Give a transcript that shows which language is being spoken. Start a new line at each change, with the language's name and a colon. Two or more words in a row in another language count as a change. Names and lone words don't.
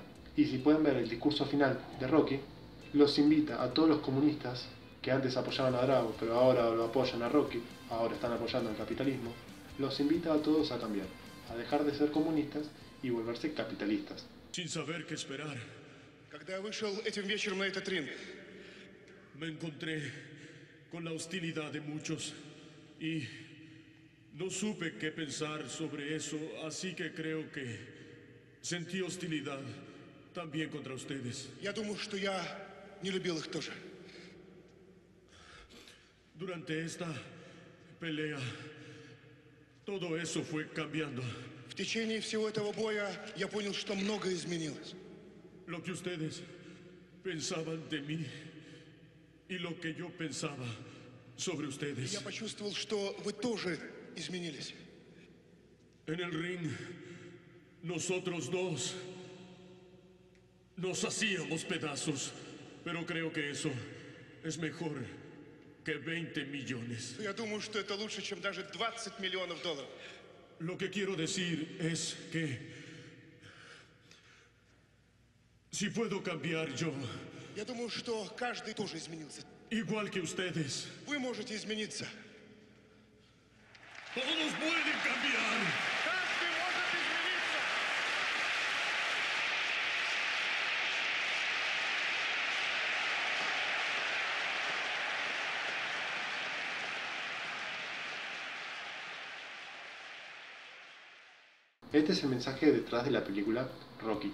Spanish: Y si pueden ver el discurso final de Rocky, los invita a todos los comunistas que antes apoyaban a Drago, pero ahora lo apoyan a Rocky, ahora están apoyando al capitalismo, los invita a todos a cambiar, a dejar de ser comunistas y volverse capitalistas. Sin saber qué esperar,
Russian: Когда я вышел этим вечером на этот ринг,
Spanish: me encontré con la hostilidad de muchos y no supe qué pensar sobre eso, así que creo que sentí hostilidad también contra ustedes.
Russian: я думаю, что я не любил их тоже.
Spanish: Durante esta pelea, todo eso fue cambiando.
Russian: В течение всего этого боя я понял, что многое изменилось.
Spanish: Lo que ustedes pensaban de mí y lo que yo pensaba sobre
Russian: И
Spanish: ustedes.
Russian: я почувствовал, что вы тоже изменились.
Spanish: En el ring, nosotros dos nos hacíamos pedazos, pero creo que eso es mejor que 20 millones.
Russian: Я думаю, что это лучше, чем даже 20 миллионов долларов.
Spanish: Lo que quiero decir es que si puedo cambiar yo,
Russian: Я думаю, что каждый тоже изменился.
Spanish: igual que ustedes,
Russian: Вы можете измениться.
Spanish: todos pueden cambiar.
Russian: Каждый может измениться.
Spanish: Este es el mensaje detrás de la película Rocky.